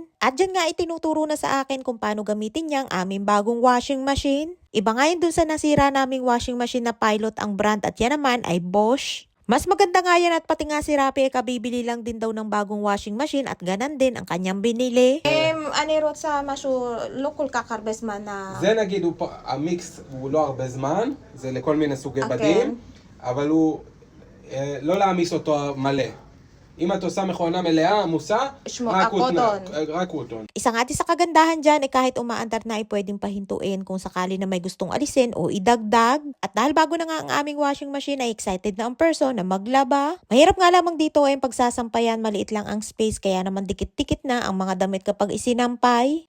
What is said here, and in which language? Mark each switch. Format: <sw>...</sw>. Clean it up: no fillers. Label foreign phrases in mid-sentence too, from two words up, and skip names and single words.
<tl>At dyan nga itinuturo na sa akin kung paano gamitin niya ang aming bagong</tl> <en>washing machine.</en> <tl>Iba nga yun dun sa nasira naming</tl> <en>washing machine</en> <tl>na Pilot ang brand at yan naman ay Bosch. Mas maganda nga yan at pati nga si Rapi ay kabibili lang din daw ng bagong</tl> <en>washing machine</en> <tl>at ganan din ang kanyang binili.</tl> <he>אני רוצה משהו לא כל כך הרבה זמן. זה נגיד, המיקס הוא לא הרבה זמן, זה לכל מיני סוגי בדים, אבל הוא לא להעמיס אותו מלא. אם את עושה מכונה מלאה, עמוסה, רק קוטון.</he> <tl>Isa nga din sa kagandahan dyan ay kahit umaandar na ay pwedeng pahintuin kung sakali na may gustong alisin o idagdag. At dahil bago na nga ang aming</tl> <en>washing machine</en> <tl>ay excited na ang person na maglaba. Mahirap nga lamang dito ay pagsasampayan, maliit lang ang space kaya naman dikit-dikit na ang mga damit kapag isinampay.</tl>